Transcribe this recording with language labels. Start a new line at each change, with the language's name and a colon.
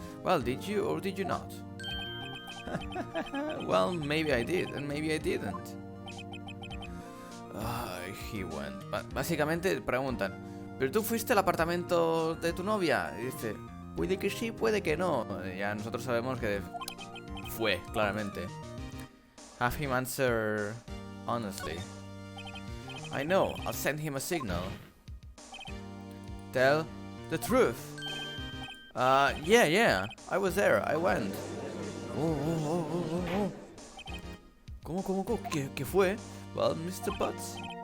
English: Well, did you or did you not? Well, maybe I did and maybe I didn't. He went.
Spanish: Básicamente preguntan, ¿pero tú fuiste al apartamento de tu novia? Y dice, puede que sí, puede que no. Ya nosotros sabemos que fue, claramente.
English: Have him answer honestly. I know, I'll send him a signal. Tell the truth. Yeah, I was there, I went.
Spanish: Oh. ¿Cómo? ¿Qué fue? Well, Mr. Butts.